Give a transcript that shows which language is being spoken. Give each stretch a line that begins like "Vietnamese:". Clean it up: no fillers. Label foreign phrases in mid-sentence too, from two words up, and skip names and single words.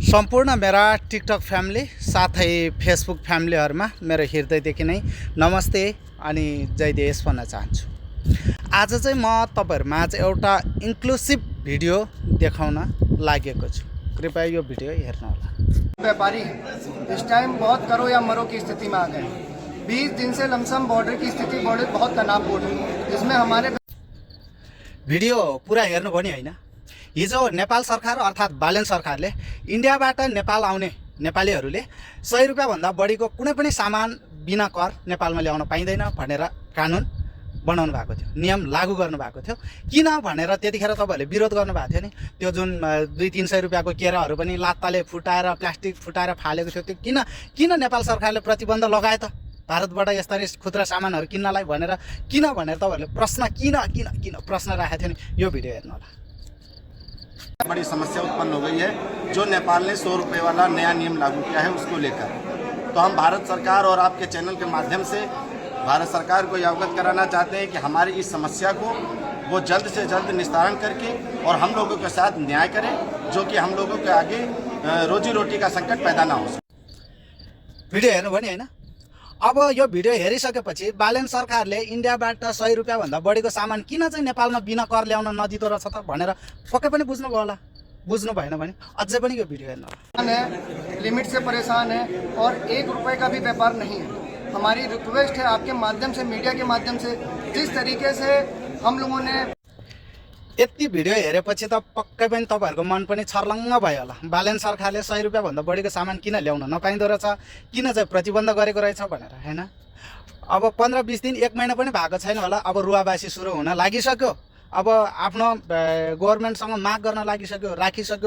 Nepali: सम्पूर्ण मेरा टिकटक फ्यामिली साथै फेसबुक फ्यामिलीहरुमा मेरो हृदयदेखि नै नमस्ते अनि जय देश भन्न चाहन्छु। आज चाहिँ म तपाईहरुमाझ एउटा
English: inclusive video
Nepali: देखाउन लागेको छु। कृपया यो भिडियो हेर्नु होला।
Hindi: व्यापारी इस टाइम बहुत करो या मरो की स्थिति में आ गए। 20 दिन से लमसम बॉर्डर की स्थिति बहुत तनावपूर्ण है। इसमें हमारे
Nepali: भिडियो पूरा हेर्नु पनि हैन। हिजो नेपाल सरकार अर्थात् बालेन सरकारले इन्डियाबाट नेपाल आउने नेपालीहरूले 100 रुपैयाँ भन्दा बढीको कुनै पनि सामान बिना कर नेपालमा ल्याउन पाइँदैन भनेर कानुन बनाउनु भएको थियो, नियम लागू गर्नु भएको थियो। किन भनेर त्यतिखेर तपाईहरुले विरोध गर्नु भएको थियो नि। त्यो जुन 200-300 रुपैयाँको केराहरू पनि लात्ताले फुटाएर प्लास्टिक फुटाएर फालेको थियो, त्यो किन नेपाल सरकारले प्रतिबन्ध लगाए त भारतबाट यस्तरी खुद्रा सामानहरू किन्नलाई भनेर तपाईहरुले प्रश्न किन प्रश्न राखेको थियो नि। यो भिडियो हेर्नु होला।
Hindi: बड़ी समस्या उत्पन्न हो गई है जो नेपाल ने 100 रुपये वाला नया नियम लागू किया है उसको लेकर। तो हम भारत सरकार और आपके चैनल के माध्यम से भारत सरकार को यह अवगत कराना चाहते हैं कि हमारी इस समस्या को वो जल्द से जल्द निस्तारण करके और हम लोगों के साथ न्याय करें, जो कि हम लोगों के आगे रोजी रोटी का संकट पैदा ना हो सके।
Nepali: भिडियो हेर्नु भने हैन। अब यो भिडियो हेरिसकेपछि बालेन सरकारले इन्डियाबाट 100 रुपैयाँ भन्दा बढीको सामान किन चाहिँ नेपालमा बिना कर ल्याउन नदिँदो रहेछ त भनेर पक्कै पनि बुझ्नुभयो होला। बुझ्नु भएन भने अझै पनि यो भिडियो हेर्नु होला।
Hindi: लिमिट से परेशान है और 1 रुपए का भी व्यापार नहीं है। हमारी रिक्वेस्ट है आपके माध्यम से, मीडिया के माध्यम से, जिस तरीके से हम लोगों ने
Nepali: यति भिडियो हेरेपछि त पक्कै पनि तपाईहरुको मन पनि छर्लङ्ग भयो होला। बालेन सरकारले 100 रुपैयाँ भन्दा बढीको सामान किन ल्याउन नपाइँदो रहेछ, किन चाहिँ प्रतिबन्ध गरेको रहेछ भनेर हैन। अब 15-20 दिन 1 महिना पनि भएको छैन होला। अब रुवाबासी सुरु हुन लागिसक्यो। अब आफ्नो गभर्नमेन्टसँग माग गर्न राखिसक्यो।